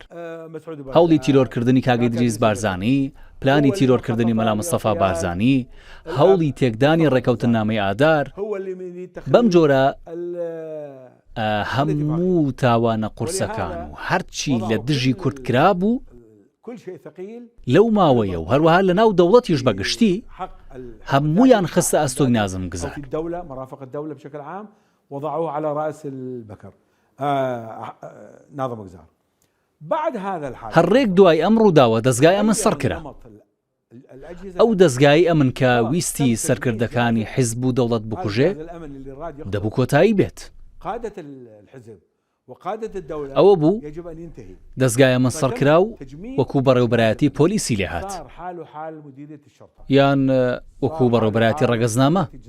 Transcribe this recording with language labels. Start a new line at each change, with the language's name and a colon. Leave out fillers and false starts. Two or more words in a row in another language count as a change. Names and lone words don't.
Central Kurdish: هەوڵی تیرۆرکردنی کاگەی دریس بارزانی، پلانی تیرۆرکردنی مەلا مستەفا بارزانی، هەوڵی تێکدانی ڕێکەوتنامەی ئادار، بەم جۆرە هەموو تاوانە قورسەکان و هەرچی لە دژی کورد کرا بوو لەو ماوەیە و هەروەها لە ناو دەوڵەتیش بەگشتی هەمویان خستە ئەستۆی نازم گزار.
Arabic: وضعوه على رأس البكر ناظم گزار. بعد هذا الحال
Central Kurdish: هەڕێک دوای ئەم ڕووداوە دەستگای ئەمن سەرکرا. ئەو دەستگای ئەمن کە ویستی سەرکردەکانی حیزب و دەوڵەت بکوژێ دەبوو کۆتایی بێت. ئەوە بوو دەستگای ئەمن سەرکرا و وەکوو بەڕێوەبەرایەتی پۆلیسی لێ هات یان وەکوو بەڕێوەبەرایەتی ڕەگەزنامە.